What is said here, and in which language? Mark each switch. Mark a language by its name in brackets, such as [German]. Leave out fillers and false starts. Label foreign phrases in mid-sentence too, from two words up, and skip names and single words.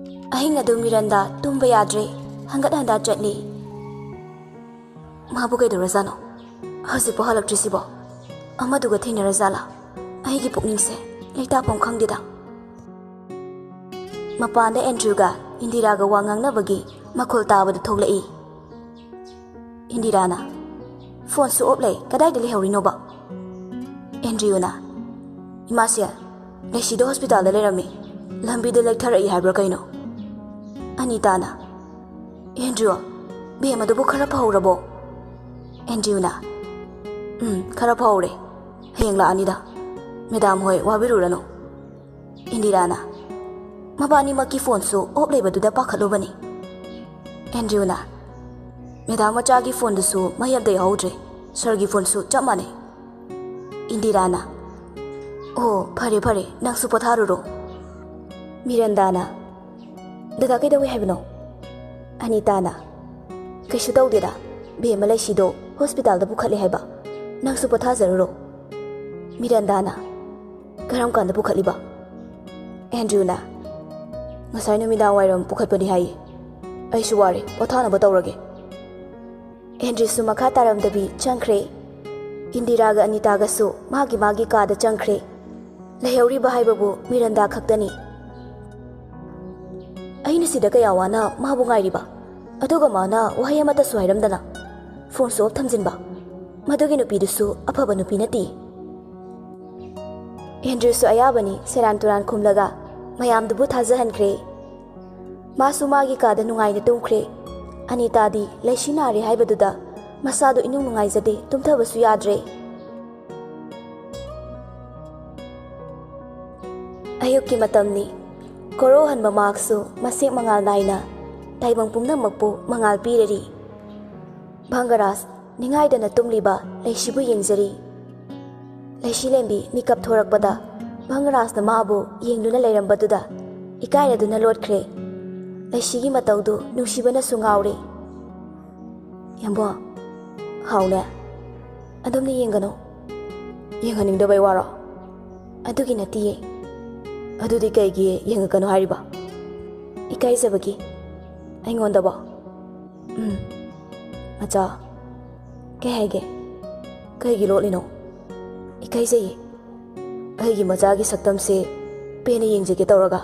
[Manipuri] Ahing adu Miranda tumba yadre hangat handa chatli. Mabu kay dorazano. Hasi po halak trisibo. Amadu ga thina razala. Ahigi pukning se leita pong khang dida. Mapanda Andrew ga Indira ga wangang na bagi makul tawa da thoglai. Indira na phone su oplay kadai dali hawrino ba. Andrew na Imasya Leshido hospital da lerami lambi da lekthara I habra kaino. Anita na Andrew be ma do khara phawrabo. Andrew na khara phawre heng la anida Madam hoi wabirurano. Indira na Mabani maki phone su oplay badu da pakhalobani. Andrew na Madam macha gi phone su mayab dai haudre sir gi phone su chamane. Indira na Oh phare phare nang su potharuro. Miranda na Dada kai da [English] we have no. [Manipuri] Anita na Kaishu tawdeda be malai shido hospital da bukhale haiba nang su pothazaruro. Miranda na Karam kan da bukhali ba. Andrew na Ngasai numidang wairam pukhatpani hai. Ai su ware pothana ba tawrage. Andrew su makha taram dabi changkhre. Indira ga Anita ga su magi ka da changkhre. Lehauri ba haibabu Miranda khaktani. Aina sida kaya wana mabu ngai riba. Aduga mana wahai amata su hairamdana. Phone su off thamjinba. Madugi nupi du su afaba nupi nati. Andrew su ayabani seran turan khumlaga mayam dubu thajahankre. Masu magi ka da nungai na tumkhre. Anita di leishina ri haibaduda masadu inung nungai jade tumthabasu yadre. Ayuki matamni Koro han mamaksu masik mangal naina taibang pumnamakpu mangal pirari. Bhangaras ningai dana tumliba leishibu yengjari. Leishilembi mikap thorakpada Bhangaras na maabu yengduna leirambaduda ikairaduna lotkre. Leishigi mataudu nungsibana sungawre. Yambo haune adumni yengano yenghaningdabai waro adugi natiye. Adudi kaigi yengakano hariba. Ikai sabagi aingonda ba. Macha kai haige kaigi lolino. Ikai sei aigi macha gi saktam se pene yengjege tawraga.